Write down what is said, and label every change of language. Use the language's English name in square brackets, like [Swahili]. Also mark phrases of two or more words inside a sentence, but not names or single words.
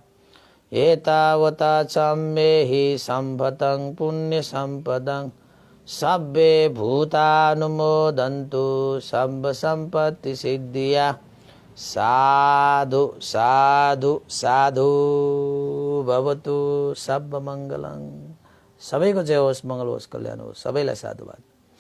[Pali] एतावता चम्बेहि सम्पतं पुण्यसम्पदं सब्बे भूतानुमोदन्तु सर्व सम्पत्ति सिद्धिया साधु साधु साधु भवतु सब मङ्गलं। [Nepali] सबैको जय होस्, मङ्गल होस्, कल्याण होस्। सबैलाई साधुवाद।